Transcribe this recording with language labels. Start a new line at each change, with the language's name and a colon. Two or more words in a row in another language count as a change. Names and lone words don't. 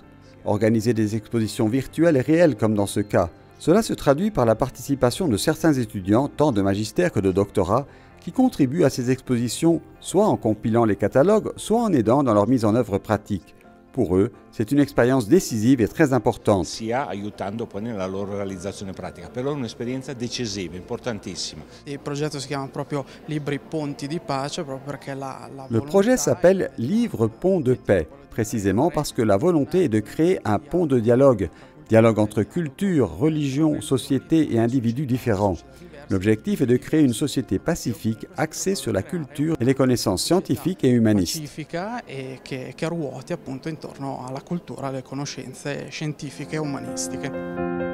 French: Organiser des expositions virtuelles et réelles comme dans ce cas. Cela se traduit par la participation de certains étudiants, tant de magistère que de doctorat, qui contribuent à ces expositions, soit en compilant les catalogues, soit en aidant dans leur mise en œuvre pratique. Pour eux, c'est une expérience décisive et très importante.
Italian: Aiutando poi nella loro realizzazione pratica. Per loro è un'esperienza decisiva, importantissima. Il progetto si chiama proprio Libri Ponti di Pace, proprio perché
French: Le projet s'appelle Livre Pont de Paix, précisément parce que la volonté est de créer un pont de dialogue entre culture, religion, société et individus différents. L'objectif est de créer une société pacifique axée sur la culture et les connaissances scientifiques et humanistes.
Italian: pacifica e che ruoti appunto intorno alla cultura, alle conoscenze scientifiche e umanistiche.